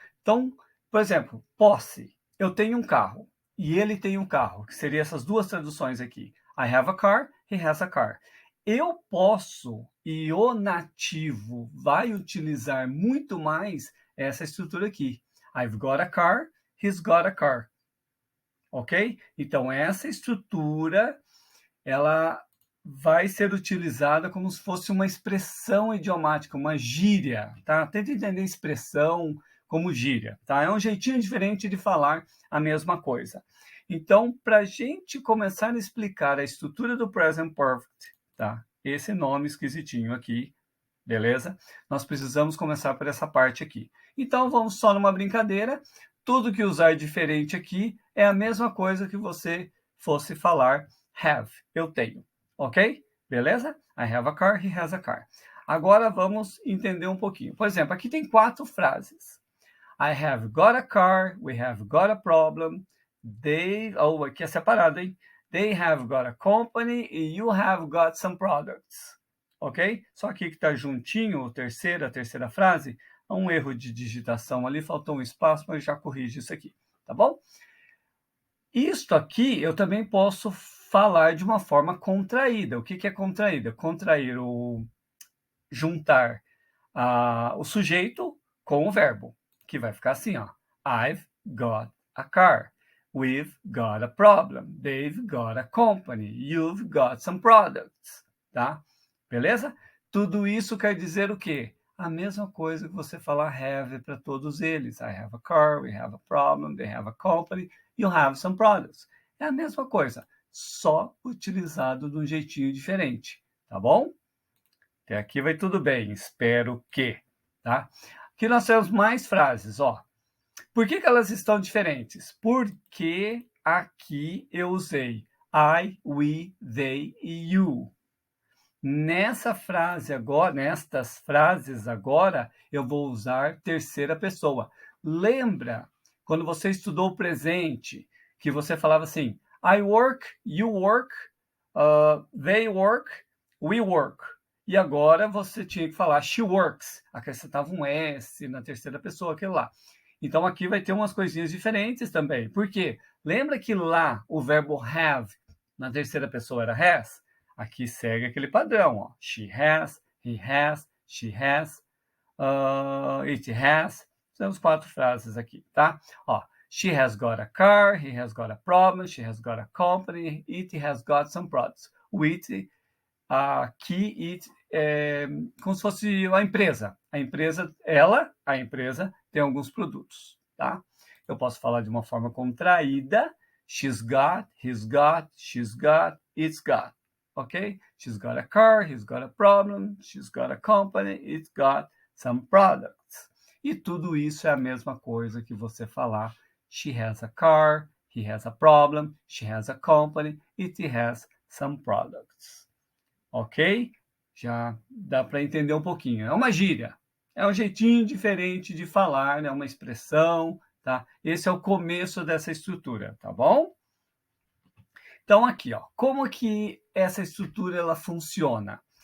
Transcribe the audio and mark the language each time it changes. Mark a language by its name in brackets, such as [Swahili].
[Portuguese] Então, por exemplo, posse. Eu tenho um carro e ele tem um carro, que seria essas duas traduções aqui. [English] I have a car, [Portuguese] he has a car. Eu posso, e o nativo vai utilizar muito mais essa estrutura aqui. [English] I've got a car, he's got a car. Ok? [Portuguese] Então, essa estrutura, ela vai ser utilizada como se fosse uma expressão idiomática, uma gíria, tá? Tenta entender expressão como gíria, tá? É um jeitinho diferente de falar a mesma coisa. Então, para a gente começar a explicar a estrutura do Present Perfect, tá? Esse nome esquisitinho aqui, beleza? Nós precisamos começar por essa parte aqui. Então, vamos só numa brincadeira. Tudo que usar diferente aqui é a mesma coisa que você fosse falar have, eu tenho, ok? Beleza? [English] I have a car, he has a car. [Portuguese] Agora vamos entender um pouquinho. Por exemplo, aqui tem 4 frases. [English] I have got a car, we have got a problem, [Portuguese] aqui é separado, hein? [English] They have got a company e you have got some products. Ok? [Portuguese] Só aqui que está juntinho, a terceira frase, um erro de digitação ali, faltou um espaço, mas já corrige isso aqui, tá bom? Isto aqui eu também posso falar de uma forma contraída. O que é contraída? Contrair juntar o sujeito com o verbo, que vai ficar assim, ó. [English] I've got a car. We've got a problem. They've got a company. You've got some products. [Portuguese] Tá? Beleza? Tudo isso quer dizer o quê? A mesma coisa que você falar have para todos eles. [English] I have a car, we have a problem, they have a company, you have some products. [Portuguese] É a mesma coisa, só utilizado de um jeitinho diferente. Tá bom? Até aqui vai tudo bem, espero que. Tá? Aqui nós temos mais frases. Ó. Por que elas estão diferentes? Porque aqui eu usei I, we, they e you. Nessa frase agora, nestas frases agora, eu vou usar terceira pessoa. Lembra quando você estudou o presente, que você falava assim, [English] I work, you work, they work, we work. [Portuguese] E agora você tinha que falar [English] she works. [Portuguese] Acrescentava um S na terceira pessoa, aquilo lá. Então aqui vai ter umas coisinhas diferentes também. Por quê? Lembra que lá o verbo have na terceira pessoa era has? Aqui segue aquele padrão, ó. [English] She has, he has, she has, it has. [Portuguese] Temos 4 frases aqui, tá? Ó, [English] she has got a car, he has got a problem, she has got a company, it has got some products. [Portuguese] O it, aqui, it é como se fosse a empresa. A empresa tem alguns produtos, tá? Eu posso falar de uma forma contraída. [English] She's got, he's got, she's got, it's got. Ok? She's got a car, he's got a problem, she's got a company, it's got some products. [Portuguese] E tudo isso é a mesma coisa que você falar [English] she has a car, he has a problem, she has a company, it has some products. Ok? [Portuguese] Já dá para entender um pouquinho. É uma gíria, é um jeitinho diferente de falar, né? Uma expressão, tá? Esse é o começo dessa estrutura, tá bom? Então, aqui, ó, como que essa estrutura ela funciona?